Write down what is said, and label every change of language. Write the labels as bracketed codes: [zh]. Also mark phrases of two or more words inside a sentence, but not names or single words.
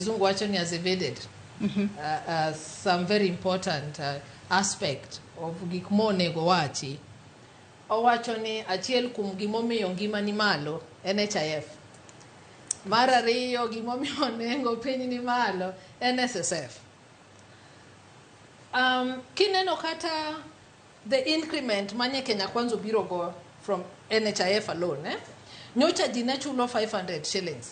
[en] Zunguachoni has evaded some very important aspect of [luo] gikmo nego wachi. Owachoni achiel kum gimomiyo ngima ni malo NHIF. Mar ariyo gimomiyo nengo piny ni malo NSSF. Kineno kata [en] the increment [luo] manye Kenya Kwanza biro [en] go from NHIF alone, [luo] nyocha ji ne chulo 500 shillings.